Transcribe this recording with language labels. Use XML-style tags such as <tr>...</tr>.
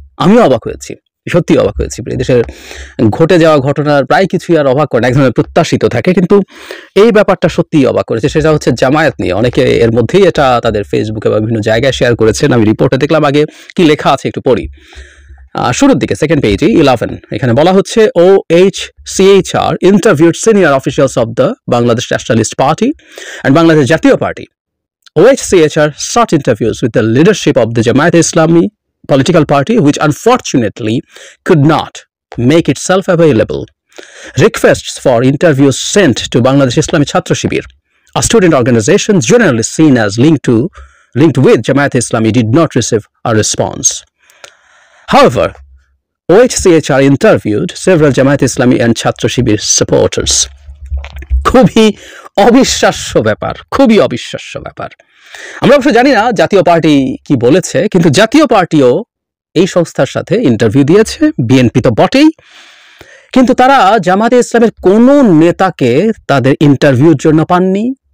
<bn>আমিও অবাক হয়েছি, সত্যি অবাক হয়েছি। দেশের ঘটে যাওয়া ঘটনার প্রায় কিছুই আর অবাক করে না, এক ধরনের প্রত্যাশিত থাকে, কিন্তু এই ব্যাপারটা সত্যিই অবাক করেছে। সেটা হচ্ছে জামায়াত নিয়ে। অনেকে এর মধ্যেই এটা তাদের ফেসবুকে বা বিভিন্ন জায়গায় শেয়ার করেছেন। আমি রিপোর্টে দেখলাম, আগে কি লেখা আছে একটু পড়ি। শুরুর দিকে সেকেন্ড পেজে 11 এখানে বলা হচ্ছে</bn> <en>OHCHR interviewed senior officials of the Bangladesh Nationalist Party and Bangladesh Jatiya Party. OHCHR sought interviews with the leadership of the Jamaat Islami political party, which unfortunately could not make itself available. Requests for interviews sent to Bangladesh Islami Chhatra Shibir, a student organization generally seen as linked with Jamaat Islami, did not receive a response. However, OHCHR interviewed several Jamaat Islami and Chhatra Shibir supporters.</en> <bn>খুবই অবিশ্বাস্য ব্যাপার, খুবই অবিশ্বাস্য ব্যাপার। আমরা অবশ্য জানি না জাতীয় পার্টি কি বলেছে, কিন্তু জাতীয় পার্টিও এই সংস্থার সাথে ইন্টারভিউ দিয়েছে। বিএনপি তো বটেই, কিন্তু তারা জামাতে ইসলামের কোনো নেতাকে তাদের ইন্টারভিউর জন্য পাননি।</bn>